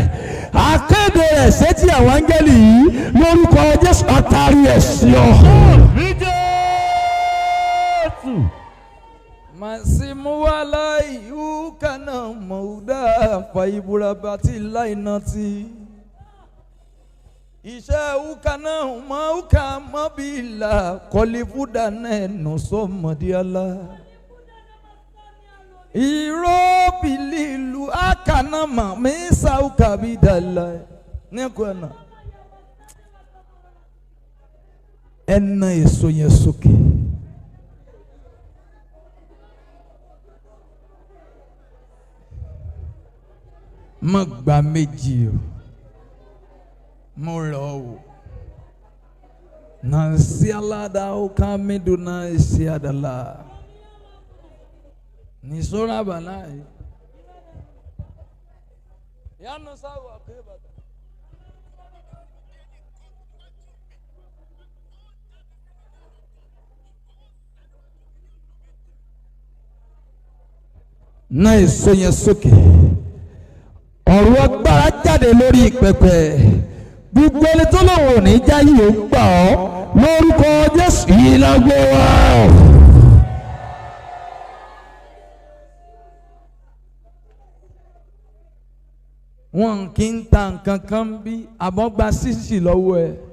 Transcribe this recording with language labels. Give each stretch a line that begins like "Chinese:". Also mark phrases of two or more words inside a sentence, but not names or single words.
Yoruba: Akéde rẹ̀ sétí àwọn áńgẹ́lì yìí lórúkọ Jésù àtàrí ẹ̀ sí ọ. Màsímúwálá ìhú kaná mọ̀ọ́dá fàyíbúra bàtí láìná tí. Iṣẹ́ ukana ma uka mabila kolifuda nenu somadiala. Iro bililu akana ma mesa ukabidala. Nekwana. Ẹna èso yẹn sókè. Má gba méjì o. Molo Nansialada ukamidu na isiadala Nisora banai Yanu sawa keba. Na èso yẹn sókè. Ọ̀rọ̀ agbára jáde lórí pẹpẹ. Gbogbo ẹni tó lòun ò ní jáyé ò gbà ọ́ lórúkọ Jésù yìí lágbó wa. Wọn kì í ta nǹkan kan bí àmọ́ gba sísì lọ́wọ́ ẹ.